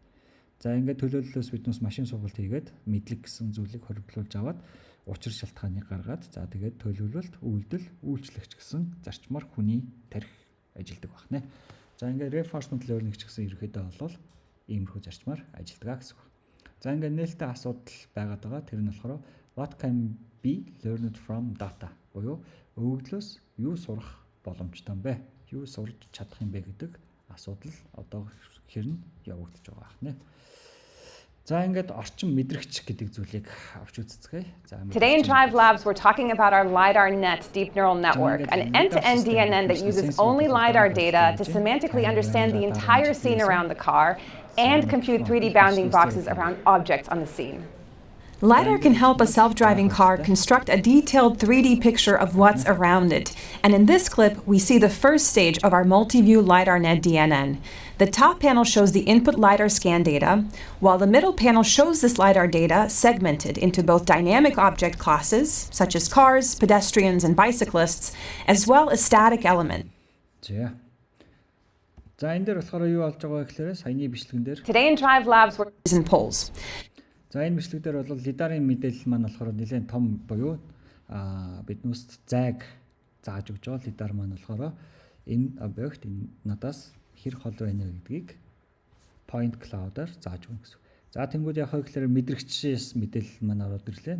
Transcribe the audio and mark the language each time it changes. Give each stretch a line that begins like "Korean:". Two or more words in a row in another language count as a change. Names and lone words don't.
Mongolian: За ингээд төлөөллөөс биднээс машин сургалт хийгээд мэдлэг гэсэн зүйлийг хоригдлуулж аваад учир шалтгааныг гаргаад за тэгээд төлөвлөлт, үйлдэл, үйлчлэгч гэсэн зарчмаар хүний тархи ажилладаг байна. За ингээд
English: reinforcement learning
Mongolian: ч гэсэн ерөөхдөө бол иймэрхүү зарчмаар ажилладаг гэсэн үг. За ингээд нээлттэй асуудал байгаад байгаа. Тэр нь болохоор
English: what can be learned from data
Mongolian: буюу өгөгдлөөс юу сурах боломжтой юм бэ? Юу сурч чадах юм бэ гэдэг асуудал одоо хэрн явагдаж байгаа байна. За ингээд орчин мэдрэгч гэдэг зүйлийг авч үзцгээе.
English: Today in Drive Labs, we're talking about our LiDAR-Net deep neural network, an end-to-end DNN that uses only LiDAR data to semantically understand the entire scene around the car and compute 3D bounding boxes around objects on the scene. LiDAR can help a self-driving car construct a detailed 3D picture of what's around it. And in this clip, we see the first stage of our multi-view LiDAR-Net DNN. The top panel shows the input LiDAR scan data, while the middle panel shows this LiDAR data segmented into both dynamic object classes, such as cars, pedestrians, and bicyclists, as well as static elements.
Mongolian: За энэ дээр болохоор юу болж байгаа гэхээр саяны бичлэгэн дээр
English: Today in Drive Labs we're and poles.
Mongolian: За энэ бичлэг дээр бол лидарын мэдээлэл маань болохоор нэлээд том буюу биднээс зайг зааж өгч байгаа. Лидар маань болохоор энэ объект энэ надаас хэр хол байна гэдгийг
English: point cloud-
Mongolian: аар зааж өгнө гэсэн. За тэнгууд яг гэхээр мэдрэгчээс мэдээлэл маань ороод ирлээ.